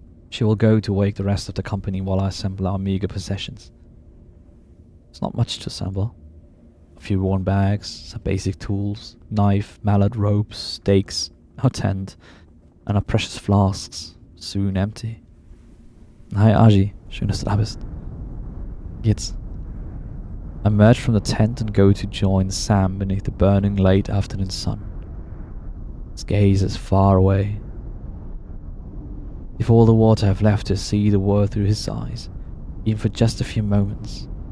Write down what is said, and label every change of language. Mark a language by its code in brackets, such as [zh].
[en] She will go to wake the rest of the company while I assemble our meager possessions. It's not much to assemble. A few worn bags, some basic tools, knife, mallet, ropes, stakes, our tent, and our precious flasks, soon empty. [de] Hi Aji, schön, dass du da bist. Geht's? [en] I emerge from the tent and go to join Sam beneath the burning late afternoon sun. His gaze is far away. If all the water have left to see the world through his eyes, even for just a few moments.